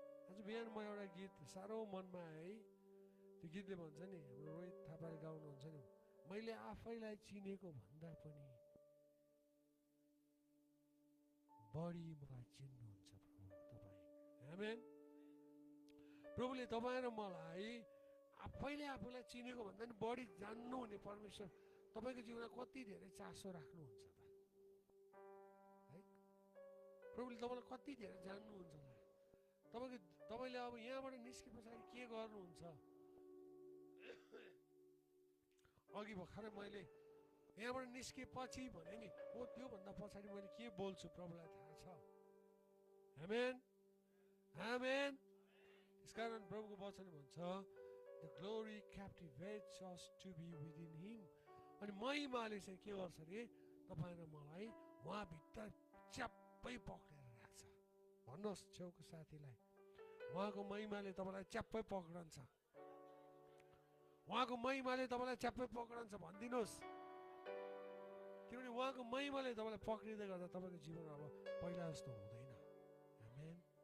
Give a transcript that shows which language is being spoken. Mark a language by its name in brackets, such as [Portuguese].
[Nepali] आज बिहान म एउटा गीत साह्रो मनमा आयो है। त्यो गीतले भन्छ नि, हाम्रो रोहित थापाले गाउनुहुन्छ नि, मैले आफैलाई चिनेको भन्दा पनि बढी मलाई चिन्नुहुन्छ प्रभु तपाईँ। आमेन। प्रभुले तपाईँ र मलाई आफैले आफूलाई चिनेको भन्दा पनि बढी जान्नु हुने परमेश्वर तपाईँको जीवनमा कति धेरै चासो राख्नुहुन्छ त है? प्रभुले तपाईँलाई कति धेरै जान्नुहुन्छ होला। तपाईँले अब यहाँबाट निस्के पछाडि के गर्नुहुन्छ? अघि भर्खरै मैले यहाँबाट निस्केपछि भने नि, हो त्योभन्दा पछाडि मैले के बोल्छु प्रभुलाई थाहा छ। आमेन, आमेन। त्यसकारण प्रभुको वचन भन्छ, [English] the glory captivates us to be within him। [Nepali] अनि महिमाले चाहिँ के गर्छ अरे? तपाईँ र मलाई उहाँभित्र च्याप्पै पक्रेर राख्छ। भन्नुहोस् छेउको साथीलाई, उहाँको महिमाले तपाईँलाई च्याप्पै पक्रन्छ। उहाँको महिमाले तपाईँलाई च्याप्पै पक्रन्छ भनिदिनुहोस्। किनभने उहाँको महिमाले तपाईँलाई पक्रिँदै गर्दा तपाईँको जीवन अब पहिला जस्तो हुँदैन। आमेन।